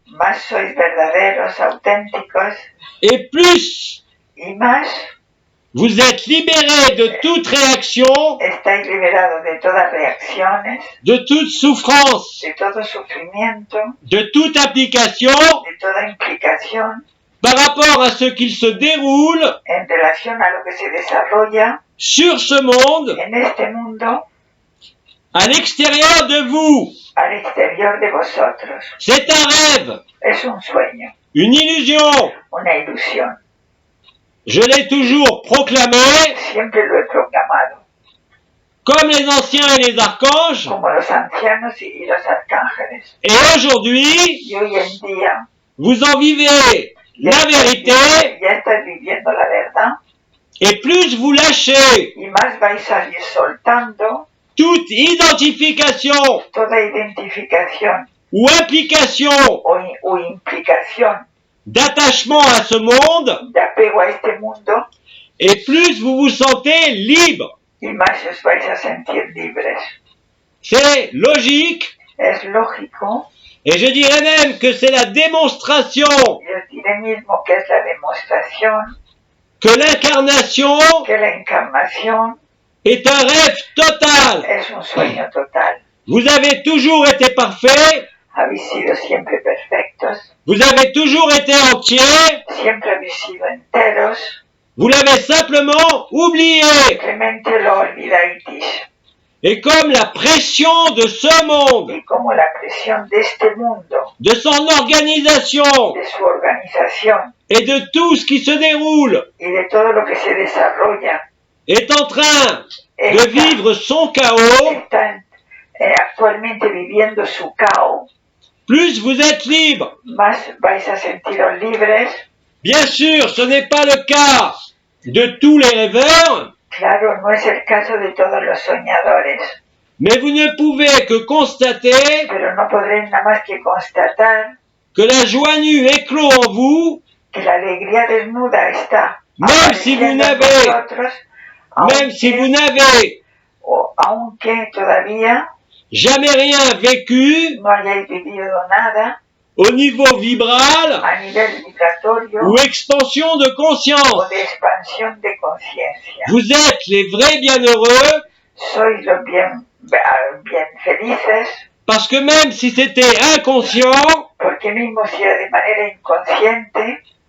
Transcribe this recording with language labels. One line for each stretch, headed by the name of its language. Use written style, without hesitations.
Spanish: más sois verdaderos, auténticos,
French: et plus
Spanish: y más
French: vous êtes libéré de toute réaction,
Spanish: estáis liberados de todas reacciones,
French: de toute souffrance,
Spanish: de todo sufrimiento,
French: de toute application
Spanish: de toda implicación
French: par rapport à ce qu'il se déroule
Spanish: en relación a lo que se desarrolla
French: sur ce monde,
Spanish: en este mundo,
French: à l'extérieur de vous.
Spanish: al exterior de vosotros.
French: C'est un rêve,
Spanish: Es un sueño,
French: une illusion.
Spanish: una ilusión.
French: Je l'ai toujours proclamé,
Spanish: Siempre lo he proclamado,
French: comme les anciens et les archanges,
Spanish: como los ancianos y los arcángeles.
French: et aujourd'hui,
Spanish: Y hoy en día
French: vous en vivez la vérité,
Spanish: ya estáis viviendo la verdad,
French: et plus vous lâchez
Spanish: y más vais a ir soltando
French: toute identification
Spanish: toda identificación
French: ou implication
Spanish: o implicación
French: d'attachement à ce monde,
Spanish: de apego a este mundo,
French: et plus vous vous sentez libre.
Spanish: y más os vais a sentir libres.
French: C'est logique,
Spanish: Es lógico,
French: et je dirais même que c'est la démonstration
Spanish: y os diré mismo que es la demostración
French: que l'incarnation
Spanish: que la encarnación
French: est un rêve total.
Spanish: es un sueño total.
French: Vous avez toujours été parfait,
Spanish: Habéis sido siempre perfectos,
French: vous avez toujours été entier,
Spanish: siempre habéis sido enteros,
French: vous l'avez simplement oublié.
Spanish: simplemente lo olvidáis.
French: Et comme la pression de ce monde,
Spanish: Y como la presión de este mundo,
French: de son organisation
Spanish: de su organización
French: et de tout ce qui se déroule
Spanish: y de todo lo que se desarrolla,
French: est en train de
Spanish: está,
French: vivre son chaos,
Spanish: está actualmente viviendo su caos,
French: plus vous êtes libre.
Spanish: más vais a sentiros libres.
French: Bien sûr, ce n'est pas le cas de tous les rêveurs,
Spanish: Claro, no es el caso de todos los soñadores,
French: mais vous ne pouvez que constater
Spanish: pero no podréis nada más que constatar
French: que la joie nue éclot en vous,
Spanish: que la alegría desnuda está
French: même si vous
Spanish: apareciendo en
French: n'avez,
Spanish: vosotros,
French: même si vous n'avez
Spanish: aunque todavía
French: jamais rien vécu
Spanish: no hayáis vivido nada
French: au niveau vibral
Spanish: a nivel vibratorio
French: ou expansion de
Spanish: o
French: conscience.
Spanish: de expansión de conciencia.
French: Vous êtes les vrais bienheureux
Spanish: Sois los bien felices,
French: parce que même si c'était inconscient,
Spanish: porque mismo si era de manera inconsciente,